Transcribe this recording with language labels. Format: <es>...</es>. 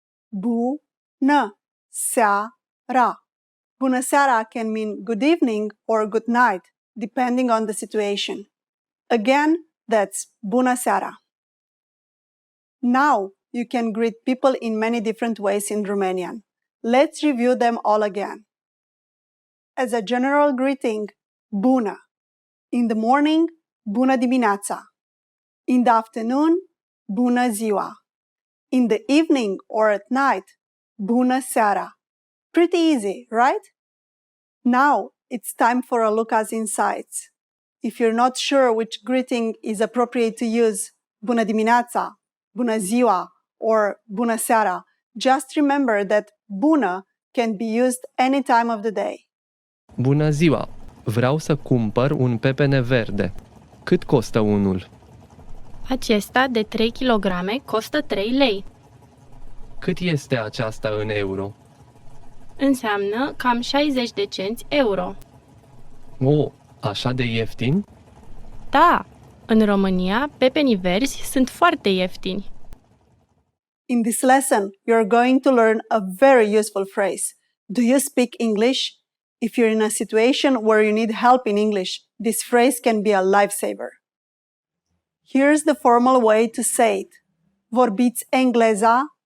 <en>Bună seara. Bună seara can mean good evening or good night, depending on the situation. Again, that's bună seara. Now, you can greet people in many different ways in Romanian. Let's review them all again. As a general greeting, bună. In the morning, bună dimineața. In the afternoon, bună ziua. In the evening or at night, bună seara. Pretty easy, right? Now, it's time for a look at insights. If you're not sure which greeting is appropriate to use, bună dimineața, bună ziua, or bună seara, just remember that bună can be used any time of the day.</en> <ro>Bună ziua! Vreau să cumpăr un pepene verde. Cât costă unul? Acesta de 3 kg costă 3 lei. Cât este aceasta în euro? Înseamnă cam 60 de cenți euro. O, așa de ieftin? Da, în România, pepenii verzi sunt foarte ieftini.</ro> <en>In this lesson, you're going to learn a very useful phrase. Do you speak English? If you're in a situation where you need help in English, this phrase can be a lifesaver. Here's the formal way to say it.</en> <ro>Vorbiți engleza?</ro>